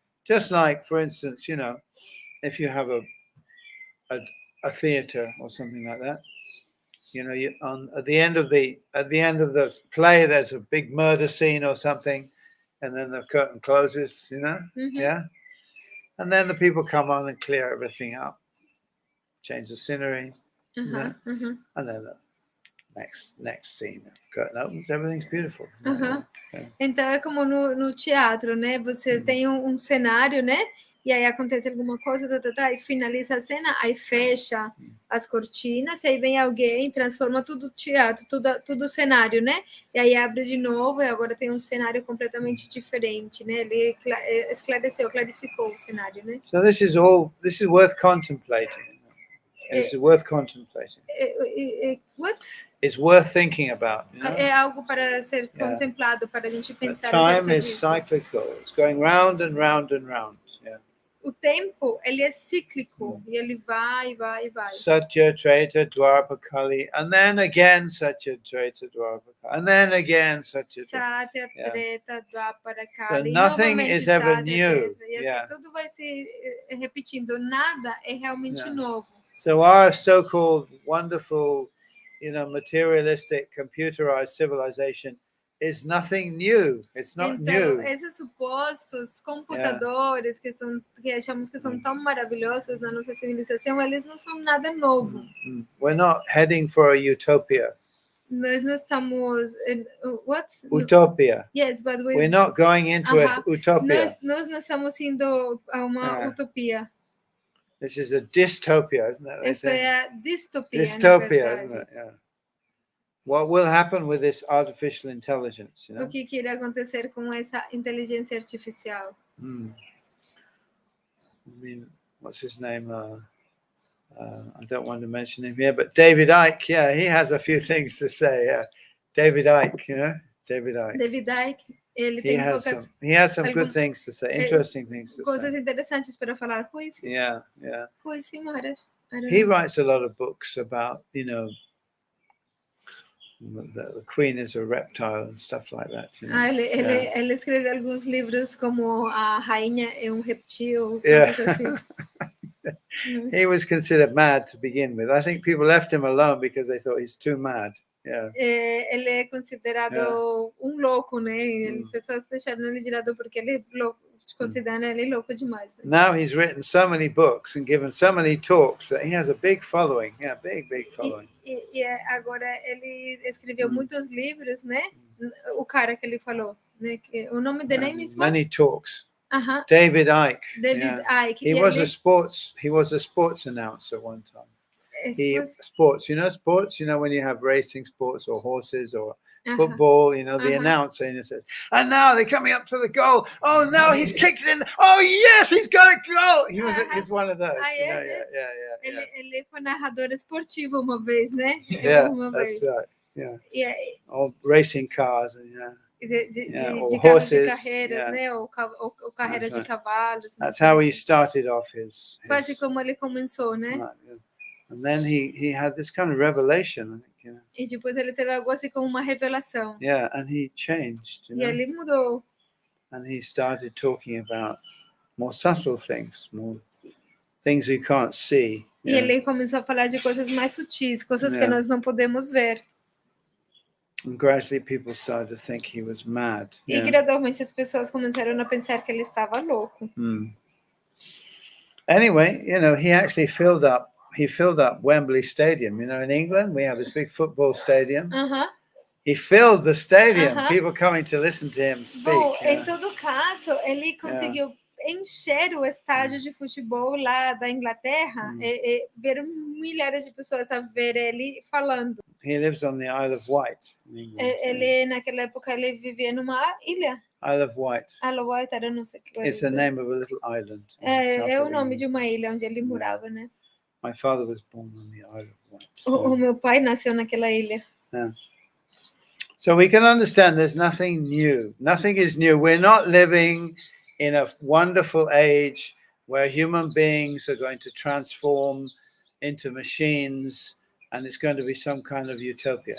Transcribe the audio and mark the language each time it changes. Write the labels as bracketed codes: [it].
[en] Just like, for instance, if you have a theater or something like that, at the end of the play, there's a big murder scene or something, and then the curtain closes. Yeah, and then the people come on and clear everything up, change the scenery, and then the next scene, curtain opens, everything's beautiful. [pt] Então é como no teatro, né? Você tem um cenário, né? E aí acontece alguma coisa, e finaliza a cena, aí fecha as cortinas, e aí vem alguém, transforma tudo teatro, tudo cenário, né? E aí abre de novo, e agora tem um cenário completamente diferente, né? Ele clarificou o cenário, né? [en] So this is worth contemplating. This is worth contemplating. What? It's worth thinking about. [pt] É algo para ser contemplado, para a gente pensar. [en] Time is cyclical. It's going round and round and round. [pt] O tempo, ele é cíclico, e ele vai. [en] Satya, Treta, Dwapara, Kali, and then again Satya, Treta, Dwapara, and then again Satya. Satya, Treta, Dwapara, So Kali. nothing is ever Satya, new. [pt] E assim, tudo vai se repetindo. Nada é realmente novo. [en] So our so-called wonderful, materialistic, computerized civilization is nothing new. It's not new. [pt] Esses supostos computadores que achamos que são tão maravilhosos na nossa civilização, eles não são nada novo. [en] We're not heading for a utopia. [pt] Nós não estamos [en] what? Utopia. Yes, but we're not going into a utopia. [pt] Nós não estamos indo a uma utopia. [en] This is a dystopia, isn't it? [pt] Essa é a distopia. [en] Dystopia, isn't it? Yeah. What will happen with this artificial intelligence? [pt] O que irá acontecer com essa inteligência artificial? [en] I mean, what's his name? I don't want to mention him here, but David Icke, he has a few things to say. David Icke, David Icke. [pt] David Icke, ele tem [en] he has some good things to say, interesting things to say. [pt] Coisas interessantes para falar. [en] Who is he? Yeah. Who is he, Maharaj? He writes a lot of books about, the queen is a reptile and stuff like that. [pt] Ele escreve alguns livros como a rainha é reptil, coisas assim. [en] He was considered mad to begin with. I think people left him alone because they thought he's too mad. [pt] Ele é considerado louco, né? Pessoas deixaram ele de lado porque ele é louco. Consideram ele louco demais. Né? [en] Now he's written so many books and given so many talks that he has a big following. Big following. [pt] E agora ele escreveu muitos livros, né? O cara que ele falou, né? O nome do [en] name is many talks. David Icke. David Icke. He was a sports announcer one time. Sports, when you have racing sports or horses or football, the announcer, and it says, and now they're coming up to the goal. Oh, no, he's kicked it in. Oh, yes, he's got a goal. He's one of those. [pt] Ele foi narrador esportivo uma vez, né? [en] That's right. Or racing cars, [pt] de horses, de carreiras, né? Ou carreira de cavalos. [en] That's how he started off his [pt] quase como ele começou, né? [en] And then he had this kind of revelation, I think, [pt] E depois ele teve algo assim como uma revelação. [en] And he changed, [pt] E ele mudou. [en] And he started talking about more subtle things, more things we can't see. [pt] E ele começou a falar de coisas mais sutis, coisas que nós não podemos ver. [en] And gradually people started to think he was mad. [pt] E gradualmente as pessoas começaram a pensar que ele estava louco. [en] Anyway, he actually filled up Wembley Stadium. In England, we have this big football stadium. He filled the stadium, people coming to listen to him speak. [pt] Bom, em todo caso, ele conseguiu encher o estádio de futebol lá da Inglaterra. Viram milhares de pessoas a ver ele falando. [en] He lives on the Isle of Wight. [pt] Ele, naquela época, ele vivia numa ilha. [en] Isle of Wight. [pt] Isle of Wight, era não sei o que. [en] It's the name of a little island. [pt] É o nome de uma ilha onde ele morava, né? [en] My father was born on the Isle of Wight. [pt] O meu pai nasceu naquela ilha. [en] So we can understand there's nothing new. Nothing is new. We're not living in a wonderful age where human beings are going to transform into machines and it's going to be some kind of utopia.